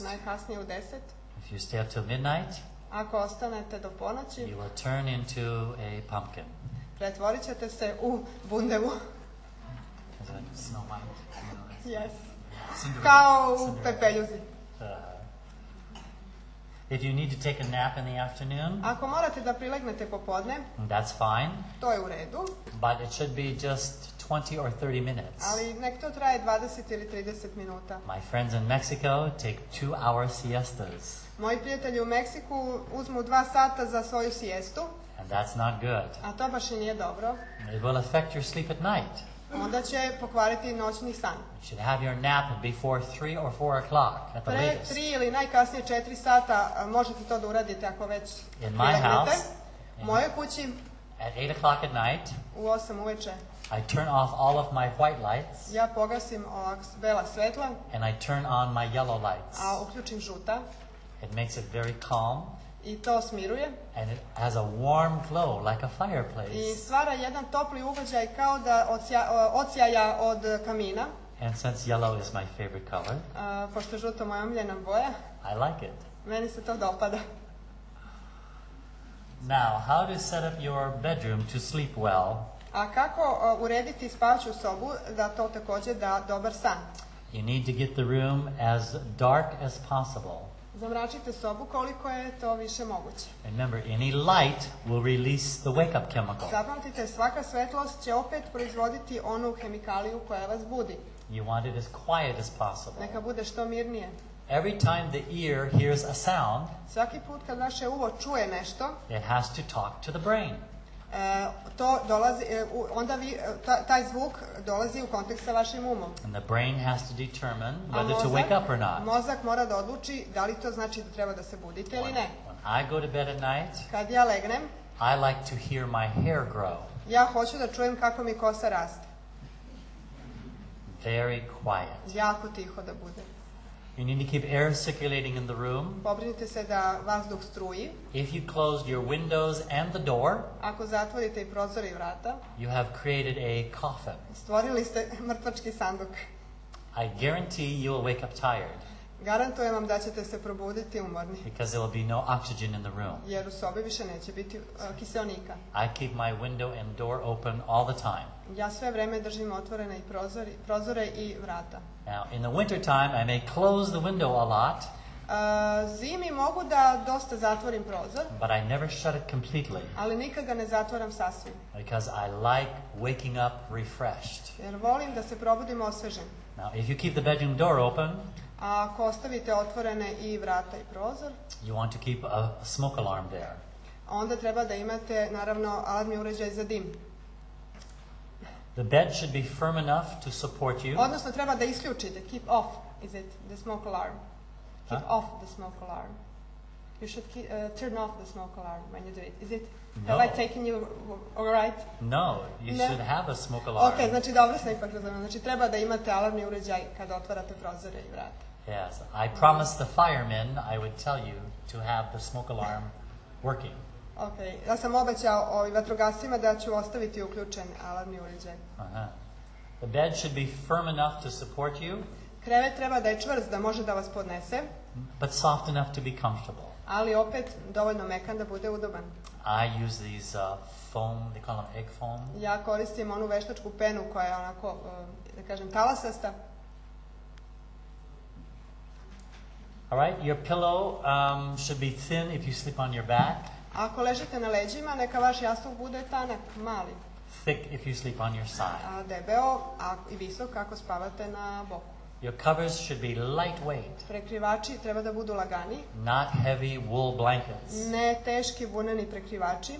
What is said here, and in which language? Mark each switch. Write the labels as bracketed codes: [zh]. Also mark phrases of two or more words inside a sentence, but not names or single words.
[sr] najkasnije u 10. [en] If you stay up till midnight, [sr] Ako ostanete do ponoći, [en] you will turn into a pumpkin. [sr] pretvorit ćete se u bundevu. [en] Is that Snow White? Yes. Cinderella. [sr] Kao u Cinderella. pepeljuzi. [en] If you need to take a nap in the afternoon, [sr] Ako morate da prilegnete popodne, [en] that's fine, [sr] to je u redu, [en] but it should be just 20 or 30 minutes. [sr] ali nek to traje 20 ili 30 minuta. [en] My friends in Mexico take 2-hour siestas, [sr] Moji prijatelji u Meksiku uzmu 2 sata za svoju sijestu, [en] and that's not good. [sr] a to baš i nije dobro. [en] It will affect your sleep at night. [sr] Onda će pokvariti noćni san. [en] You should have your nap before 3 or 4 o'clock at the [sr] Pre [en] latest. [sr] 3 ili najkasnije 4 sata možete to da uradite ako već [en] In my [sr] prilegnete. [en] house, [sr] U mojoj kući [en] at 8 o'clock at night, [sr] u 8 uveče [en] I turn off all of my white lights [sr] ja pogasim ovak bela svetla, [en] and I turn on my yellow lights. [sr] a uključim žuta [en] It makes it very calm [sr] i to smiruje [en] and it has a warm glow like a [sr] i [en] fireplace. [sr] stvara jedan topli ugođaj kao da odsjaja od kamina. [en] And since yellow is my favorite color, [sr] Pošto je žuto moja omiljena boja, [en] I like it. [sr] meni se to dopada. [en] Now, how to set up your bedroom to sleep well? [sr] A kako urediti spavaću sobu da to također da dobar san? [en] You need to get the room as dark as possible. [sr] Zamračite sobu koliko je to više moguće. [en] Remember, any light will release the wake-up chemical. [sr] Zapamtite, svaka svetlost će opet proizvoditi onu hemikaliju koja vas budi. [en] You want it as quiet as possible. [sr] Neka bude što mirnije. [en] Every time the ear hears a sound, [sr] Svaki put kad vaše uvo čuje nešto, [en] it has to talk to the brain. [sr] to dolazi, onda taj zvuk dolazi u kontakt sa vašim umom. [en] And the brain has to determine [sr] A [en] whether to wake up or not. [sr] mozak mora da odluči da li to znači da treba da se budite ili ne. [en] When I go to bed at night, [sr] Kad ja legnem, [en] I like to hear my hair grow. [sr] ja hoću da čujem kako mi kosa raste. [en] Very quiet. [sr] Jako tiho da bude. [en] You need to keep air circulating in the room. [sr] Pobrinite se da vazduh struji. [en] If you closed your windows and the door, [sr] Ako zatvorite i prozore i vrata, [en] you have created a coffin. [sr] stvorili ste mrtvački sanduk. [en] I guarantee you will wake up tired [sr] Garantujem vam da ćete se probuditi umorni, [en] because there will be no oxygen in the room. [sr] jer u sobi više neće biti kiseonika. [en] I keep my window and door open all the time. [sr] Ja sve vreme držim otvorene i prozore i vrata. [en] Now, in the winter time, I may close the window a lot, [sr] Zimi mogu da dosta zatvorim prozor, [en] but I never shut it completely [sr] ali nikad ga ne zatvaram sasvim, [en] because I like waking up refreshed. [sr] jer volim da se probudim osvežen. [en] Now, if you keep the bedroom door open, [sr] A ako ostavite otvorene i vrata i prozor, [en] you want to keep a smoke alarm there. [sr] onda treba da imate, naravno, alarmni uređaj za dim. [en] The bed should be firm enough to support you. [sr] Odnosno, treba da isključite. [en] Keep off, is it, the smoke alarm. Keep Huh? off the smoke alarm. You should turn off the smoke alarm when you do it. Is it? No. Have I taken you all right? No, you [sr] Ne. [en] should have a smoke alarm. [sr] Ok, znači dobro sam ipak razumela. Znači treba da imate alarmni uređaj kada otvarate prozore i vrata. [en] Yes, I promised the firemen I would tell you to have the smoke alarm working. [sr] Ok, ja sam obećao vatrogascima da ću ostaviti uključen alarmni uređaj. Uh-huh. [en] The bed should be firm enough to support you, [sr] Krevet treba da je čvrst da može da vas podnese, [en] but soft enough to be comfortable. [sr] ali opet dovoljno mekan da bude udoban. [en] I use these foam, they call them egg foam. [sr] Ja koristim onu veštačku penu koja je onako, da kažem, talasasta. [en] All right, your pillow should be thin if you sleep on your back, [sr] Ako ležite na leđima, neka vaš jastuk bude tanak, mali, [en] thick if you sleep on your side. [sr] a debeo i visok ako spavate na boku. [en] Your covers should be lightweight, [sr] Prekrivači treba da budu lagani, [en] not heavy wool blankets. [sr] ne teški vuneni prekrivači.